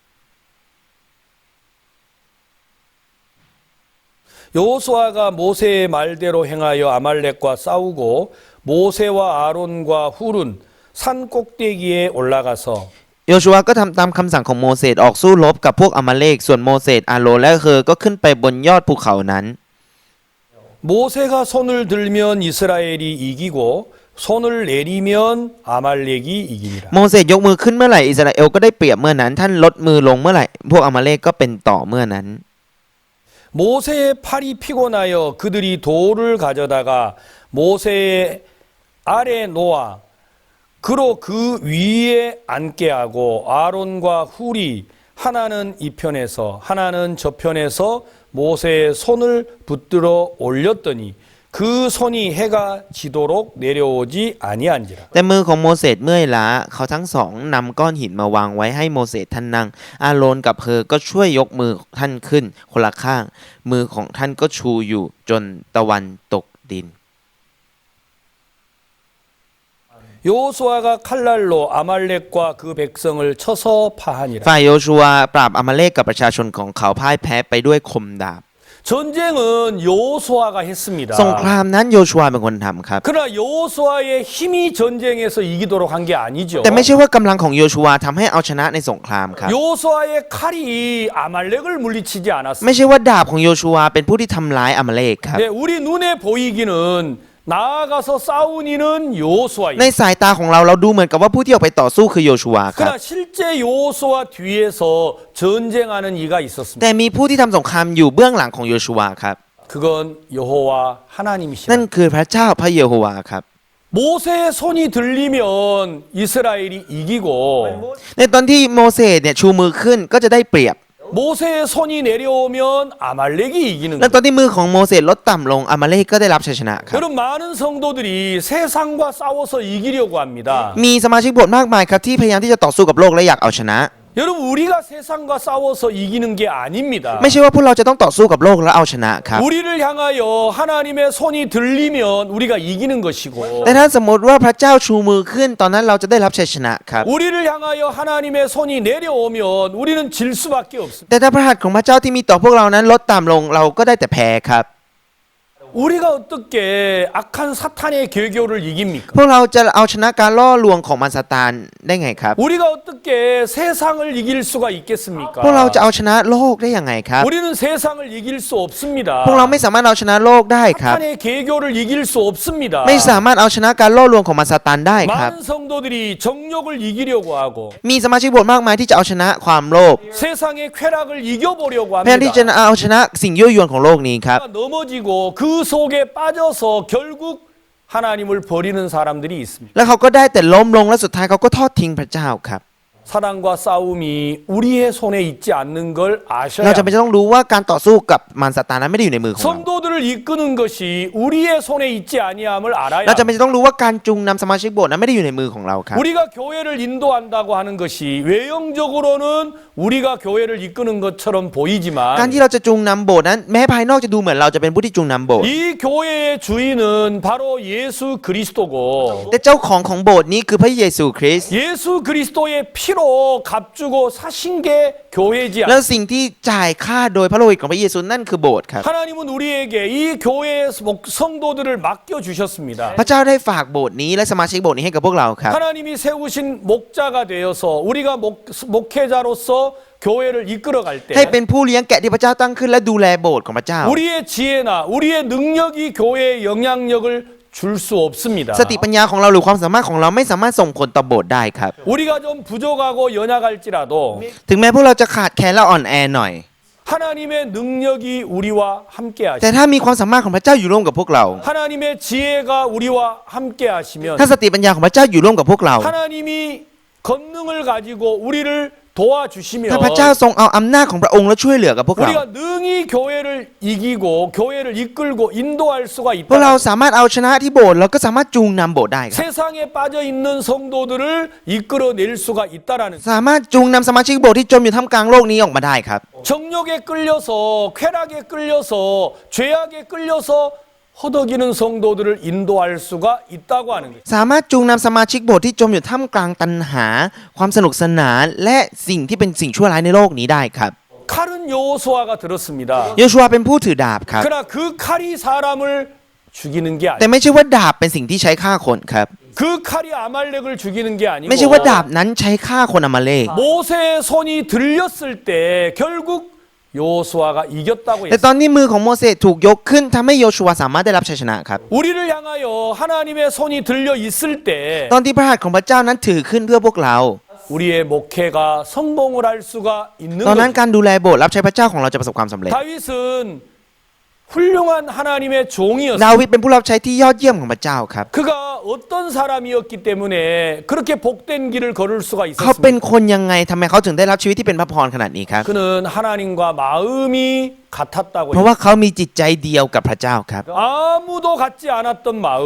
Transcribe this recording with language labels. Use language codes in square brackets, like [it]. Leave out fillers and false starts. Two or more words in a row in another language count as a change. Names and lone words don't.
[ko] 여호수아가 모세의 말대로 행하여 아말렉과 싸우고 모세와 아론과 훌은 산 꼭대기에 올라가서 [th] โยชูวาก็ทำตามคำสั่งของโมเสสออกสู้รบกับพวกอามาเลกส่วนโมเสสอาโรนและเฮอก็ขึ้นไปบนยอดภูเขานั้น [ko] 모세가 손을 들면 이스라엘이 이기고 손을 내리면 아말렉이 이기니라. [th] โมเสสยกมือขึ้นเมื่อไหร่อิสราเอลก็ได้เปรียบเมื่อนั้นท่านลดมือลงเมื่อไหร่พวกอามาเลกก็เป็นต่อเมื่อนั้น [ko] 모세의 팔이 피곤하여 그들이 돌을 가져다가 모세의 아래 놓아 그로 그 위에 앉게 하고 아론과 훌이 하나는 이 편에서 하나는 저 편에서 모세의 손을 붙들어 올렸더니 그 손이 해가 지도록 내려오지 아니한지라. [th] แต่มือของโมเสสเมื่อยล้าเขาทั้งสองนำก้อนหินมาวางไว้ให้โมเสสท่านนั่งอาโรนกับเฮอก็ช่วยยกมือท่านขึ้นคนละข้างมือของท่านก็ชูอยู่จนตะวันตกดิน [ko] 여호수아가 칼날로 아말렉과 그 백성을 쳐서 파하니라. [th] ฝ่ายโยชูวาปราบอามาเลกกับประชาชนของเขาพ่ายแพ้ไปด้วยคมดาบ [ko] 전쟁은 여호수아가 했습니다. [th] สงครามนั้นโยชูวาเป็นคนทำครับ [ko] 그러나 여호수아의 힘이 전쟁에서 이기도록 한 게 아니죠. [th] แต่ไม่ใช่ว่ากำลังของโยชูวาทำให้เอาชนะในสงครามครับ [ko] 여호수아의 칼이 아말렉을 물리치지 않았습니다. [th] ไม่ใช่ว่าดาบของโยชูวาเป็นผู้ที่ทำร้ายอามาเลกครับ [ko] 네, 우리 눈에 보이기는 나아가서 싸운 이는 [th] ใน [ko] 여호수아입니다. [th] สายตาของเราดูเหมือนกับว่าผู้ที่ออกไปต่อสู้คือโยชูวาครับ [ko] 그러나 실제 여호수아 뒤에서 전쟁하는 이가 있었습니다. [th] แต่มีผู้ที่ทำสงครามอยู่เบื้องหลังของโยชูวาครับ [ko] 그건 여호와 하나님이시라. [th] นั่นคือพระเจ้าพระเยโฮวาครับ [ko] 모세의 손이 들리면 이스라엘이 이기고 [th] ในตอนที่โมเสสเนี่ยชูมือขึ้นก็จะได้เปรียบ [ko] 모세의 손이 내려오면 아말렉이 이기는 [th] และ [ko] 거예요. [th] ตอนที่มือของโมเสสลดต่ำลงอามาเลกก็ได้รับชัยชนะครับ [ko] 여러분 많은 성도들이 세상과 싸워서 이기려고 합니다. [th] มีสมาชิกโบสถ์มากมายครับที่พยายามที่จะต่อสู้กับโลกและอยากเอาชนะ [ko] 여러분 우리가 세상과 싸워서 이기는 게 아닙니다. [th] ไม่ใช่ว่าพวกเราจะต้องต่อสู้กับโลกแล้วเอาชนะครับ [ko] 우리를 향하여 하나님의 손이 들리면 우리가 이기는 것이고 [th] แต่ถ้าสมมติว่าพระเจ้าชูมือขึ้นตอนนั้นเราจะได้รับชัยชนะครับ [ko] 우리를 향하여 하나님의 손이 내려오면 우리는 질 수밖에 없습니다. [th] แต่ถ้าพระหัตถ์ของพระเจ้าที่มีต่อพวกเรานั้นลดต่ำลงเราก็ได้แต่แพ้ครับ [ko] 우리가 어떻게 악한 사탄의 계교를 이깁니까? [th] พวกเราจะเอาชนะการล่อลวงของมารซาตานได้ไงครับ [ko] 우리가 어떻게 세상을 이길 수가 있겠습니까? [th] พวกเราจะเอาชนะโลกได้ยังไงครับ [ko] 우리는 세상을 이길 수 없습니다. [th] พวกเราไม่สามารถเอาชนะโลกได้ครับ [ko] 사탄의 계교를 이길 수 없습니다. [th] ไม่สามารถเอาชนะการล่อลวงของมารซาตานได้ครับ [ko] 많은 성도들이 정욕을 이기려고 하고 [th] มีสมาชิกโบสถ์มากมายที่จะเอาชนะความโลภ [ko] 세상의 쾌락을 이겨보려고 [th] พยายามที่จะ [ko] 합니다. [th] เอาชนะสิ่งยั่วยวนของโลกนี้ครับ [ko] 넘어지고 그 속에 빠져서 결국 하나님을 버리는 사람들이 있습니다. [th] แล้วเขาก็ได้แต่ล้มลงและสุดท้ายเขาก็ทอดทิ้งพระเจ้าครับ [ko] 사랑과 싸움이 우리의 손에 있지 않는 걸 [th] เรา [ko] 아셔야 [th] จะเป็นต้องรู้ว่าการต่อสู้กับมารซาตานนั้นไม่ได้อยู่ในมือของเรา [ko] 성도들을 이끄는 것이 우리의 손에 있지 아니함을 알아야 [th] เราจะเป็นต้องรู้ว่าการจูงนำสมาชิกโบสถ์นั้นไม่ได้อยู่ในมือของเราครับ [ko] 우리가 교회를 인도한다고 하는 것이 외형적으로는 우리가 교회를 이끄는 것처럼 [th] การ [ko] 보이지만 [th] ที่เราจะจูงนำโบสถ์นั้นแม้ภายนอกจะดูเหมือนเราจะเป็นผู้ที่จูงนำโบสถ์ [ko] 이 교회의 주인은 바로 예수 그리스도고 [th] แต่เจ้าของโบสถ์นี้คือพระเยซูคริสต์ [ko] 예수 그리스도의 피로 값주고 사신 게 교회지 [th] แล้วสิ่งที่จ่ายค่าโดยพระโลหิตของพระเยซูนั่นคือโบสถ์ครับ [ko] 하나님은 우리에게 이 교회의 성도들을 맡겨 주셨습니다. [th] พระเจ้าได้ฝากโบสถ์นี้และสมาชิกโบสถ์นี้ให้กับพวกเราครับ [ko] 하나님이 세우신 목자가 되어서 우리가 목회자로서 교회를 이끌어갈 때 [th] ให้เป็นผู้เลี้ยงแกะที่พระเจ้าตั้งขึ้นและดูแลโบสถ์ของพระเจ้า [ko] 우리의 지혜나 우리의 능력이 교회의 영향력을 줄 수 없습니다. [th] สติปัญญาของเราหรือความสามารถของเราไม่สามารถส่งผลต่อโบสถ์ได้ครับ [ko] 우리가 좀 부족하고 연약할지라도 [th] ถึงแม้พวกเราจะขาดแคลนและอ่อนแอหน่อย [ko] 하나님의 능력이 우리와 함께 [th] แต่ [ko] 하시면 [th] ถ้ามีความสามารถของพระเจ้าอยู่ร่วมกับพวกเรา [ko] 하나님의 지혜가 우리와 함께 하시면 [th] ถ้าสติปัญญาของพระเจ้าอยู่ร่วมกับพวกเรา [ko] 하나님이 권능을 가지고 우리를 도와주시면 [th] ถ้าพระเจ้าทรงเอาอำนาจของพระองค์และช่วยเหลือกับพวกเรา [ko] 우리가 능히 교회를 이기고 교회를 이끌고 인도할 수가 [th] พวกเรา [ko] 있다. [th] สามารถเอาชนะที่โบสถ์แล้วก็สามารถจูงนำโบสถ์ได้ครับ [ko] 세상에 빠져 있는 성도들을 이끌어낼 수가 있다라는 [th] สามารถจูงนำสมาชิกโบสถ์ที่จมอยู่ท่ามกลางโลกนี้ออกมาได้ครับ [ko] 정욕에 끌려서 쾌락에 끌려서 죄악에 끌려서 허덕이는 성도들을 인도할 수가 있다고 하는 거예요. [th] สามารถจูงนำสมาชิกโบสถ์ที่จมอยู่ท่ามกลางตัณหา ความสนุกสนานและสิ่งที่เป็นสิ่งชั่วร้ายในโลกนี้ได้ครับ [ko] 칼은 여호수아가 들었습니다. [th] โยชัวเป็นผู้ถือดาบครับ [ko] 그러나 그 칼이 사람을 죽이는 게 [th] แต่ [ko] 아니에요. [th] ไม่ใช่ว่าดาบเป็นสิ่งที่ใช้ฆ่าคนครับ [ko] 그 칼이 아말렉을 죽이는 게 [th] ไม่ใช่ว่าดาบ [ko] 아니고 [th] นั้นใช้ฆ่าคนอามาเลก [ko] 모세의 손이 들렸을 때 결국 여호수아가 이겼다고 [th] แต่ [ko] 했어요. [th] ตอนนี้มือของโมเสสถูกยกขึ้นทำให้โยชัวสามารถได้รับชัยชนะครับ [ko] 우리를 향하여 하나님의 손이 들려 있을 때 [th] ตอนที่พระหัตถ์ของพระเจ้านั้นถือขึ้นเพื่อพวกเรา [ko] 우리의 목회가 성공을 할 수가 있는 [th] ตอนนั้น [ko] 거예요. [th] การดูแลโบสถ์รับใช้พระเจ้าของเราจะประสบความสำเร็จ [ko] 다윗은 훌륭한 하나님의 종이었어요. [th] ดาวิดเป็นผู้รับใช้ที่ยอดเยี่ยมของพระเจ้าครับ [ko] 그가 어떤 사람이었기 때문에 그렇게 복된 길을 걸을 수가 [th] เขาเป็น [ko] 있었습니까? [th] คนยังไงทำไมเขาถึงได้รับชีวิตที่เป็นพระพรขนาดนี้ครับ [ko] 그는 하나님과 마음이 같았다고 [th] เพราะว่าเขามีจิตใจเดียวกับพระเจ้าครับ [ko] 아무도 갖지 않았던 마음.